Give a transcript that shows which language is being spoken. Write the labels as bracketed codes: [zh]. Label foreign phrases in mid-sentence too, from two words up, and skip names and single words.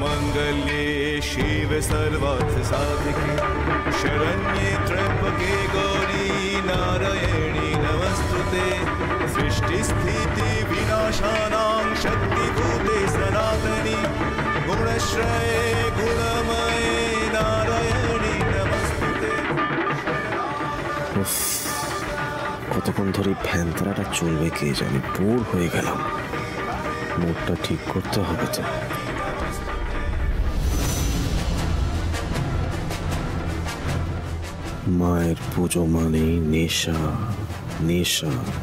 [sa] मांगल्ये शिव सर्वार्थ साधिके शरण्ये त्र्यंबके गौरी नारायणी नमस्तुते सृष्टि स्थिति विनाशानां शक्तिभूते सनातनी गुणश्रये गुणमये नारायणी नमस्तुते। [bn] কতক্ষণ ধরে ভ্যানতারাটা চলবে কে জানি, বোর হয়ে গেলাম। মুডটা ঠিক করতে হবে তো। মায়ের পুজো মানেই নেশা, নেশা।